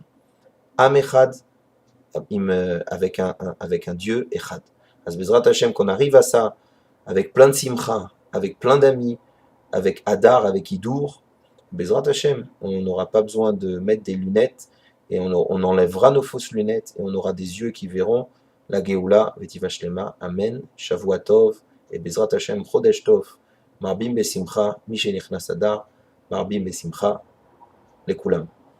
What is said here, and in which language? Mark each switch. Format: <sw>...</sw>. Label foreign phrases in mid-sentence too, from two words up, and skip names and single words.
<he>עם אחד,</he> <fr>avec un Dieu Echad.</fr> <he>אז בעזרת השם,</he> <fr>qu'on arrive à ça avec plein de simcha, avec plein d'amis, avec Hadar, avec Hidour,</fr> <he>בעזרת השם,</he> <fr>on n'aura pas besoin de mettre des lunettes et on enlèvera nos fausses lunettes et on aura des yeux qui verront la</fr> <he>גאולה, ותבוא שלמה, אמן, שבוע טוב,</he> <fr>et</fr> <he>בעזרת השם, חודש טוב, מרבים בשמחה, משנכנס אדר, מרבים בשמחה,</he> <fr>les Koulam.</fr>